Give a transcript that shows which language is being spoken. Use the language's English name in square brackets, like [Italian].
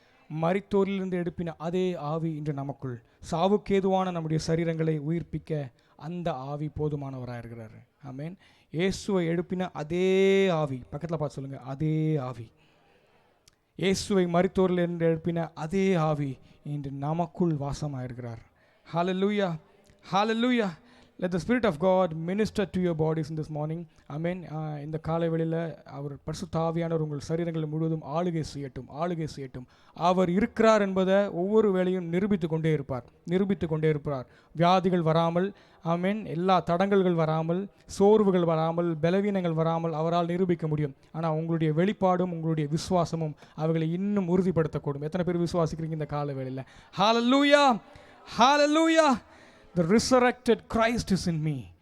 [Tamil] மரித்தோரிலிருந்து எழுப்பின அதே ஆவி இன்று நமக்குள், சாவுக்கேதுவான நம்முடைய சரீரங்களை உயிர்ப்பிக்க அந்த ஆவி போதுமானவராக இருக்கிறார். ஆமேன். இயேசுவை எழுப்பின அதே ஆவி, பக்கத்தில் பார்த்து சொல்லுங்கள், அதே ஆவி. இயேசுவை மரித்தோரிலிருந்து எழுப்பின அதே ஆவி இன்று நமக்குள் வாசமாக இருக்கிறார். ஹல்லேலூயா, ஹல்லேலூயா. [English] Let the Spirit of God minister to your bodies in this morning. Amen. [Tamil] இந்த காலை வேளையில் அவர் பரிசுத்த ஆவியானவர் உங்கள் சரீரங்கள் முழுவதும் ஆளுகை செய்யட்டும். அவர் இருக்கிறார் என்பதை ஒவ்வொரு வேளையும் நிரூபித்து கொண்டே இருப்பார். வியாதிகள் வராமல், ஆமென், எல்லா தடங்கல்கள் வராமல், சோர்வுகள் வராமல், பலவீனங்கள் வராமல் அவரால் நிரூபிக்க முடியும். ஆனால் உங்களுடைய வெளிப்பாடும் உங்களுடைய விசுவாசமும் அவர்களை இன்னும் உறுதிப்படுத்தக்கூடும். எத்தனை பேர் விசுவாசிக்கிறீங்க இந்த காலை வேளையில்? ஹல்லேலூயா, ஹல்லேலூயா. [English] The resurrected Christ is in me.